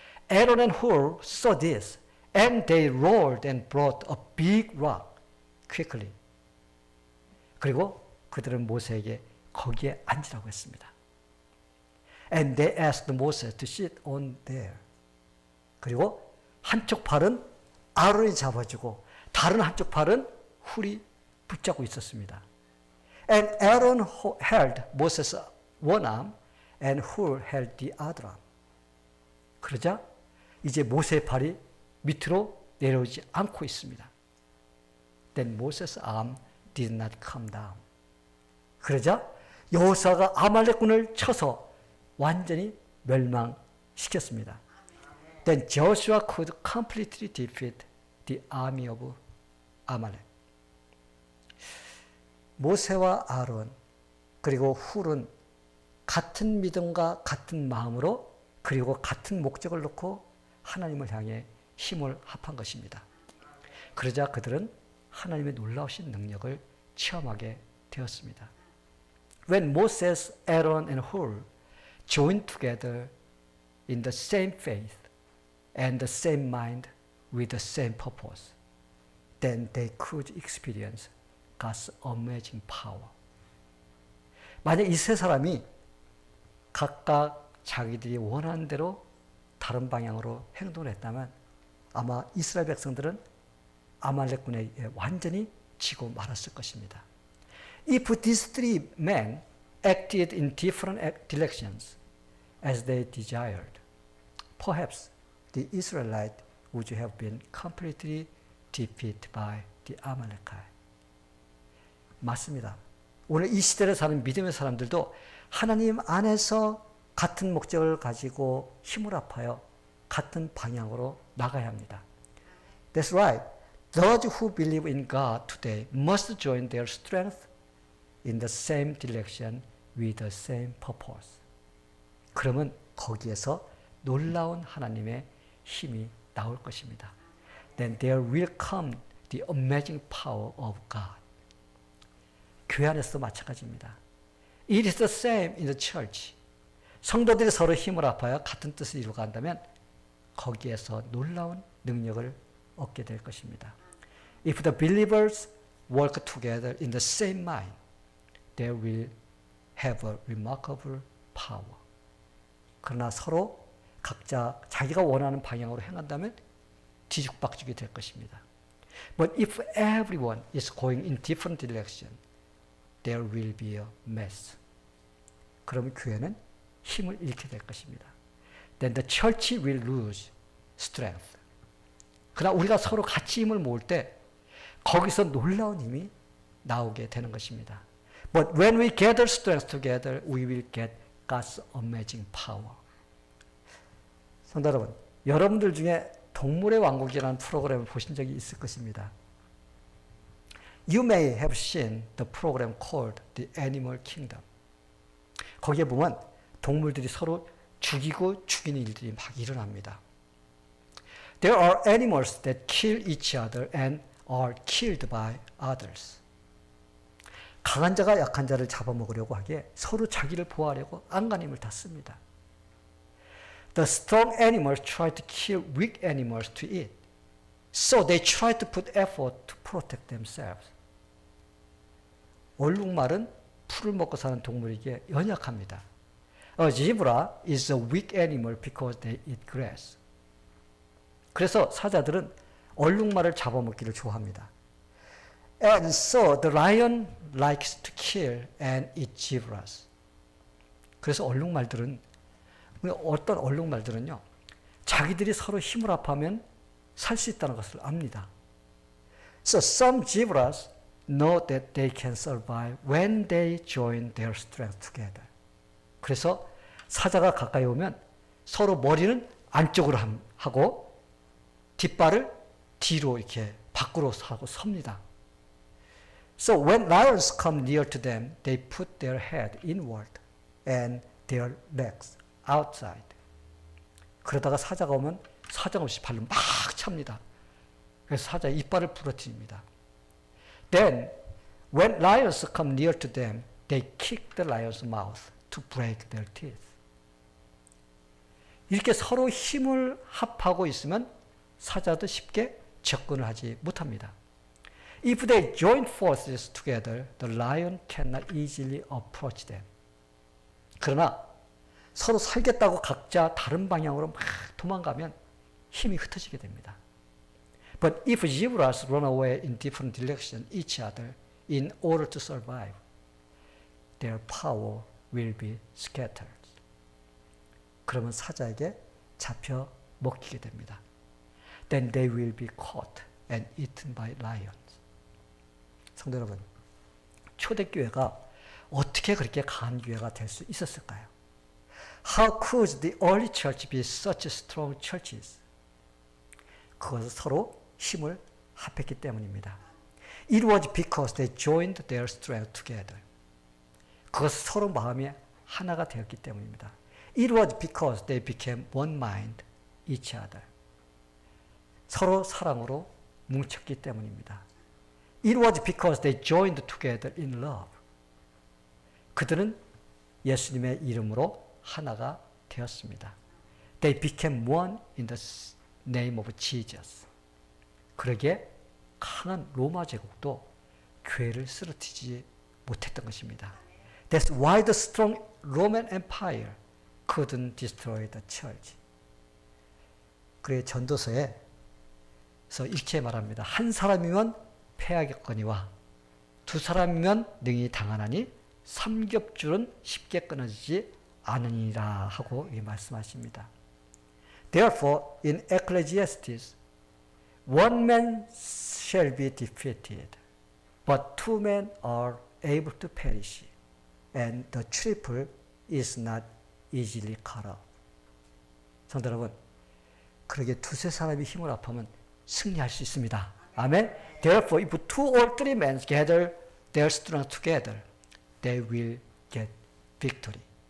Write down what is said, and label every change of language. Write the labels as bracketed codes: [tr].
[en] Aaron and Hur saw this and they rolled and brought a big rock quickly. [ko] 그리고 그들은 모세에게 거기에 앉으라고 했습니다. [en] And they asked Moses to sit on there. [ko] 그리고 한쪽 팔은 아론이 잡아주고 다른 한쪽 팔은 훌이 붙잡고 있었습니다. [en] And Aaron held Moses' one arm and Hur held the other arm. [ko] 그러자 이제 모세의 팔이 밑으로 내려오지 않고 있습니다. [en] Then Moses' arm did not come down. [ko] 그러자 여호수아가 아말렉군을 쳐서 완전히 멸망시켰습니다. [en] Then Joshua could completely defeat the army of Amalek. [ko] 모세와 아론 그리고 훌은 같은 믿음과 같은 마음으로 그리고 같은 목적을 놓고 하나님을 향해 힘을 합한 것입니다. 그러자 그들은 하나님의 놀라우신 능력을 체험하게 되었습니다. [en] When Moses, Aaron, and Hur joined together in the same faith and the same mind with the same purpose, then they could experience God's amazing power. [ko] 만약 이 세 사람이 각각 자기들이 원하는 대로 다른 방향으로 행동을 했다면 아마 이스라엘 백성들은 아말렉군에 완전히 지고 말았을 것입니다. [en] If these three men acted in different directions as they desired, perhaps the Israelites would have been completely defeated by the Amalekite. [ko] 맞습니다. 오늘 이 시대를 사는 믿음의 사람들도 하나님 안에서 같은 목적을 가지고 힘을 합하여 같은 방향으로 나가야 합니다. [en] That's right. Those who believe in God today must join their strength in the same direction with the same purpose. [ko] 그러면 거기에서 놀라운 하나님의 힘이 나올 것입니다. [en] Then there will come the amazing power of God. [ko] 교회 안에서도 마찬가지입니다. [en] It is the same in the church. [ko] 성도들이 서로 힘을 합하여 같은 뜻을 이루어간다면 거기에서 놀라운 능력을 얻게 될 것입니다. [en] If the believers work together in the same mind, they will have a remarkable power. [ko] 그러나 서로 각자 자기가 원하는 방향으로 행한다면 뒤죽박죽이 될 것입니다. [en] But if everyone is going in different direction, there will be a mess. [ko] 그러면 교회는 힘을 잃게 될 것입니다. [en] Then the church will lose strength. [ko] 그러나 우리가 서로 같이 힘을 모을 때 거기서 놀라운 힘이 나오게 되는 것입니다. [en] But when we gather strength together, we will get God's amazing power. [ko] 성도 여러분, 여러분들 중에 동물의 왕국이라는 프로그램을 보신 적이 있을 것입니다. [en] You may have seen the program called The Animal Kingdom. [ko] 거기에 보면 동물들이 서로 죽이고 죽이는 일들이 막 일어납니다. [en] There are animals that kill each other and are killed by others. [ko] 강한 자가 약한 자를 잡아먹으려고 하기에 서로 자기를 보호하려고 안간힘을 다 씁니다. [en] The strong animals try to kill weak animals to eat. So they try to put effort to protect themselves. [ko] 얼룩말은 풀을 먹고 사는 동물에게 연약합니다. [en] A zebra is a weak animal because they eat grass. [ko] 그래서 사자들은 얼룩말을 잡아먹기를 좋아합니다. [en] And so the lion likes to kill and eat zebras. [ko] 그래서 어떤 얼룩말들은요, 자기들이 서로 힘을 합하면 살 수 있다는 것을 압니다. [en] So some zebras know that they can survive when they join their strength together. [ko] 그래서 사자가 가까이 오면 서로 머리는 안쪽으로 하고 뒷발을 뒤로 이렇게 밖으로 하고 섭니다. [en] So when lions come near to them, they put their head inward and their legs outside. [ko] 그러다가 사자가 오면 사정없이 발로 막 찹니다. 그래서 사자 이빨을 부러뜨립니다. [en] Then, when lions come near to them, they kick the lion's mouth to break their teeth. [ko] 이렇게 서로 힘을 합하고 있으면 사자도 쉽게 접근을 하지 못합니다. [en] If they join forces together, the lion cannot easily approach them. [ko] 그러나 서로 살겠다고 각자 다른 방향으로 막 도망가면 힘이 흩어지게 됩니다. [en] But if zebras run away in different directions each other in order to survive, their power will be scattered. [ko] 그러면 사자에게 잡혀 먹히게 됩니다. [en] Then they will be caught and eaten by lions. [ko] 성도 여러분, 초대교회가 어떻게 그렇게 강한 교회가 될 수 있었을까요? [en] How could the early church be such strong churches? [ko] 그것은 서로 힘을 합했기 때문입니다. [en] It was because they joined their strength together. [ko] 그것은 서로 마음이 하나가 되었기 때문입니다. [en] It was because they became one mind each other. [ko] 서로 사랑으로 뭉쳤기 때문입니다. [en] It was because they joined together in love. [ko] 그들은 예수님의 이름으로 하나가 되었습니다. [en] They became one in the name of Jesus. [ko] 그러기에 강한 로마 제국도 교회를 쓰러뜨리지 못했던 것입니다. [en] That's why the strong Roman Empire couldn't destroy the church. [ko] 그의 전도서에서 이렇게 말합니다. 한 사람이면 패하겠거니와 두 사람이면 능히 당하나니 삼겹줄은 쉽게 끊어지지 않으니라 하고 말씀하십니다. [en] Therefore, in Ecclesiastes, one man shall be defeated, but two men are able to perish, and the triple is not easily cut off. [ko] 성도 여러분, 그러게 두세 사람이 힘을 합하면 승리할 수 있습니다. 아멘. [en] Therefore, if two or three men gather their strength together, they will get victory.